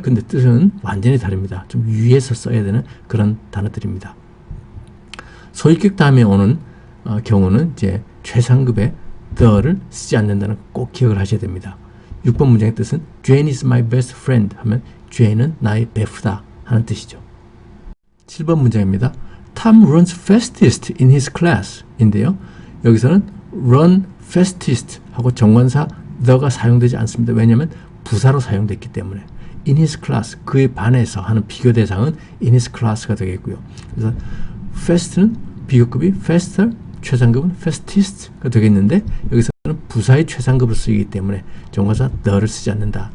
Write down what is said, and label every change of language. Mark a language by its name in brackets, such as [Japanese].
[Korean] 근데 뜻은 완전히 다릅니다. 좀 위에서 써야 되는 그런 단어들입니다. 소유격 다음에 오는 경우는 이제 최상급의 the를 쓰지 않는다는 거 꼭 기억을 하셔야 됩니다. 6번 문장의 뜻은 [English] Jane is my best friend [Korean] 하면 Jane은 나의 베프다 하는 뜻이죠. 7번 문장입니다. [English] Tom runs fastest in his class [Korean] 인데요. 여기서는 [English] run fastest [Korean] 하고 정관사 the가 사용되지 않습니다. 왜냐하면 부사로 사용됐기 때문에. [English] in his class, [Korean] 그의 반에서 하는 비교 대상은 in his class가 되겠고요. 그래서 fast는 비교급이 faster, 최상급은 fastest가 되겠는데 여기서는 부사의 최상급으로 쓰이기 때문에 정관사 the를 쓰지 않는다.